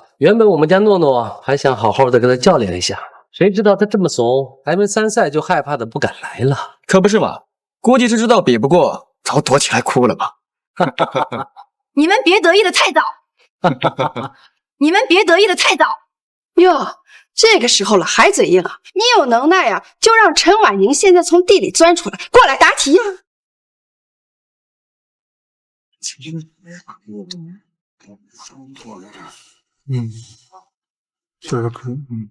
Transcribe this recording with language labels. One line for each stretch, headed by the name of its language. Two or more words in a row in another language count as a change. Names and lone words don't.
Chinese: 原本我们家诺诺还想好好的跟他教练一下，谁知道他这麼慫，还没参赛就害怕的不敢来了。可不是嘛，估計是知道比不過，早躲起來哭了吧。你們別得意的太早，你們別得意的太早。喲，這個時候了還嘴硬啊？你有能耐呀，就讓陳婉寧現在從地裡鑽出來，過來答題呀。這個可以。